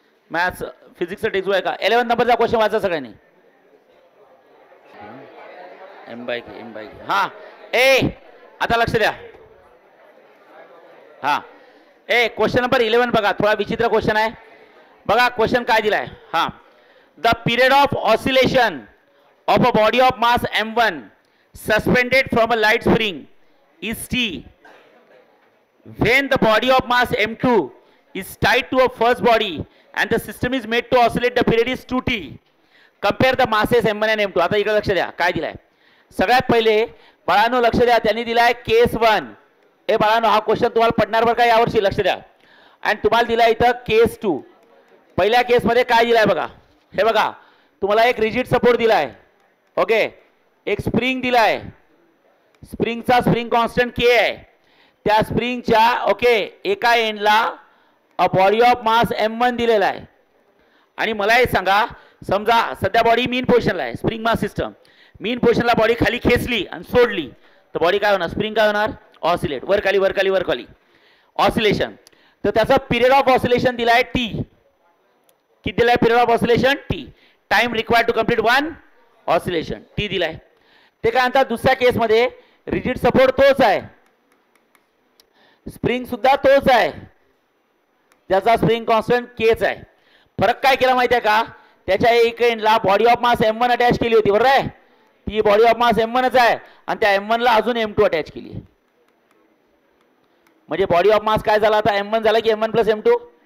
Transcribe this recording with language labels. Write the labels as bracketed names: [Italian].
[Marathi] Maths फिजिक्सचं textbook आहे का. 11 नंबरचा क्वेश्चन वाचा सगळ्यांनी. m/k हा ए आता लक्ष द्या. हा ए क्वेश्चन नंबर 11 बघा. थोडा विचित्र क्वेश्चन आहे बघा. क्वेश्चन काय दिलाय. [English] हा the period of oscillation of a body of mass m1 suspended from a light spring is t when the body of mass m2 is tied to a first body and the system is made to oscillate. The period is 2t. compare the masses m1 and m2. [Marathi] आता इकडे लक्ष द्या काय दिलाय. सगळ्यात पहिले बाळांनो लक्ष द्या. त्यांनी दिलाय केस 1. ए बाळांनो हा क्वेश्चन तुम्हाला पडणार बरं का यावर्षी लक्ष द्या. आणि तुम्हाला दिलाय इथं केस 2. पहिल्या केस मध्ये काय दिलाय बघा. हे बघा तुम्हाला एक रिजिड सपोर्ट दिलाय. ओके एक स्प्रिंग दिलाय. स्प्रिंगचा स्प्रिंग कॉन्स्टंट के आहे. त्या स्प्रिंगच्या ओके एका एंडला a body of mass m1 दिलेला आहे. आणि मला हे सांगा समजा सध्या बॉडी मीन पोझिशनला आहे. स्प्रिंग मास सिस्टम मीन पोझिशनला बॉडी खाली खेचली आणि सोडली तर बॉडी काय होणार स्प्रिंग काय होणार ऑसिलेट वर खाली वर खाली वर खाली ऑसिलेशन. तर त्याचा पिरियड ऑफ ऑसिलेशन दिलाय टी. किती दिलाय period of oscillation T. [English] time required to complete one oscillation T [Marathi] दिलाय. ते काय म्हणतात दुसऱ्या केसमध्ये रिजिड सपोर्ट तोच आहे. स्प्रिंग सुद्धा तोच आहे. त्याचा स्प्रिंग कॉन्स्टंट केच आहे. फरक काय केला माहिती आहे का. त्याच्या एक एंडला body of mass m1 attach केली होती बरोबर आहे. ती बॉडी ऑफ मास m1च आहे आणि त्या m1 ला अजून m2 अटॅच केली आहे. म्हणजे बॉडी ऑफ मास काय झाला आता m1 झाला की m1 + m2